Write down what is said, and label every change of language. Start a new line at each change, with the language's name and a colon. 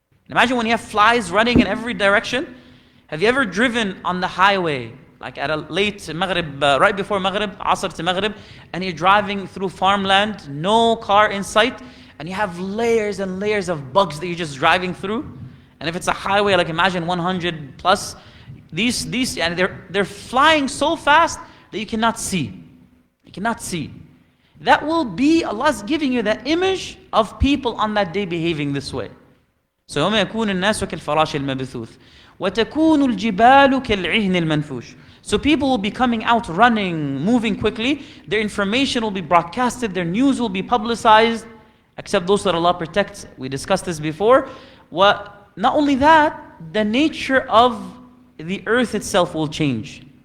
English: Imagine when you have flies running in every direction. Have you ever driven on the highway, like at a late Maghrib, right before Maghrib, Asr to Maghrib, and you're driving through farmland, no car in sight, and you have layers and layers of bugs that you're just driving through? And if it's a highway, like imagine 100 plus, these and they're flying so fast that you cannot see. You cannot see. That will be, Allah's giving you that image of people on that day behaving this way.
Arabic: So يوم يكون الناس كالفراش المبثوث وتكون الجبال كالعهن المنفوش.
English: So people will be coming out running, moving quickly. Their information will be broadcasted, their news will be publicized, except those that Allah protects. We discussed this before. Not only that, the nature of the earth itself will change.